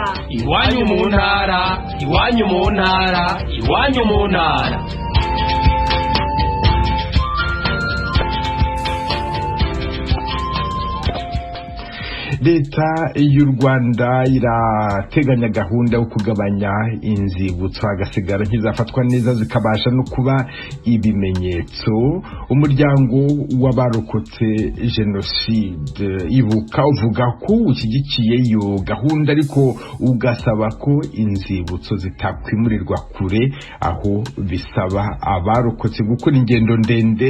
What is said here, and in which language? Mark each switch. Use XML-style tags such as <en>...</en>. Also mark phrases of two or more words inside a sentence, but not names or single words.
<rw>Iwanyu mu ntara, iwanyu mu ntara, iwanyu mu ntara. Leta y'u Rwanda irateganya gahunda yo kugabanya inzibutso hagasigara nkizafatwa neza zikabasha no kuba ibimenyetso. Umuryango w'abarokotse jenoside Ibuka uvuga ko ushyigikiye iyo gahunda, ariko ugasaba ko inzibutso zitakwimurirwa kure, aho bisaba abarokotse gukora ingendo ndende.</rw>